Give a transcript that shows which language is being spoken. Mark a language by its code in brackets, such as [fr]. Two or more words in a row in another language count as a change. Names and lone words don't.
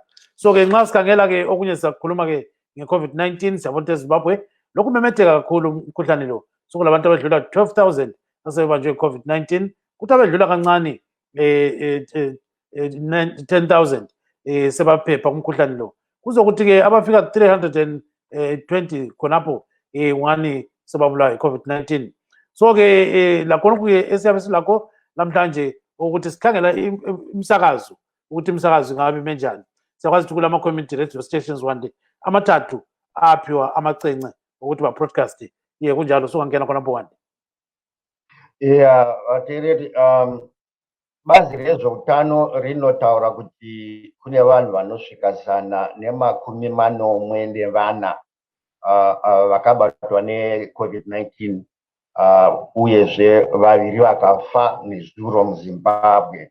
[nd] So ke nxa sikhangela ke okunye sizakhuluma ke nge-COVID-19 siyabona ukuthi eZimbabwe lokhu memetheka kakhulu umkhuhlane lo, sokulabantu abedlula 12,000 asebebanjwe i-COVID-19, kuthi abedlula kancane 10,000 sebaphepha kumkhuhlane lo, kuzokuthi ke abafika 320 khonapho ungani sebabulawa i-COVID-19. So ke lakhona ke esiyabe silakho namhlanje ukuthi sikhangela imsakazo ukuthi imsakazo ingabe menjani. Siyakwazi ukuthi kula ma- [en] community radio stations [nd] wande amathathu aphiwa amacence ukuthi ba-broadcast kunjalo sungangena khonapho wande. [sn] Tereri, bazi rezveutano rinotaura kuti kune vanhu vanosvika 140 vakabatwa neCovid-19 uyezve vaviri vakafa nezuro muZimbabwe.